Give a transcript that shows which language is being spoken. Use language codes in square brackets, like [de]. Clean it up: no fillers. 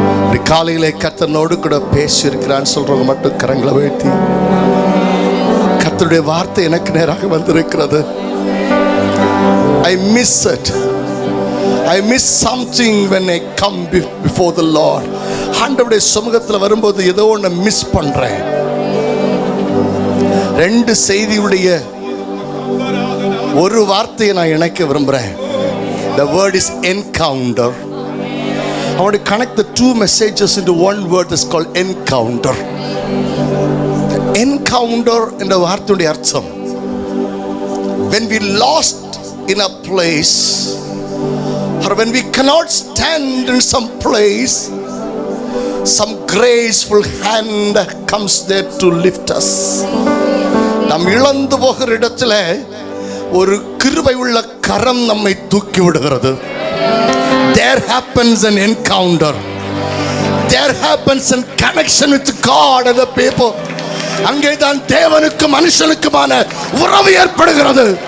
[ta] இப்படி காலையிலே கர்த்தனோடு கூட பேசி இருக்கிறான்னு சொல்றவங்க மட்டும் கரங்களை வைத்தி, கர்த்தருடைய வார்த்தை எனக்கு நேராக வந்திருக்கிறது. [en] I miss it. I miss something when I come before the Lord. [ta] ஆண்டவருடைய சமூகத்தில் வரும்போது ஏதோ ஒன்று மிஸ் பண்றேன். ரெண்டு செய்தியுடைய ஒரு வார்த்தையை நான் இணைக்க விரும்புகிறேன். [en] The word is encounter. I want to connect the two messages into one word that's called encounter. The encounter [ta] என்ற வார்த்தையுடைய அர்த்தம், [en] when we lost in a place or when we cannot stand in some place, some graceful hand comes there to lift us. [ta] நாம் இழந்து போகிற இடத்துல ஒரு கிருபை உள்ள கரம் நம்மை தூக்கி விடுகிறது. [en] There happens an encounter. There happens a connection with God and the people. [ta] அங்கே தான் தேவனுக்கும் மனுஷனுக்குமான உறவு ஏற்படுகிறது.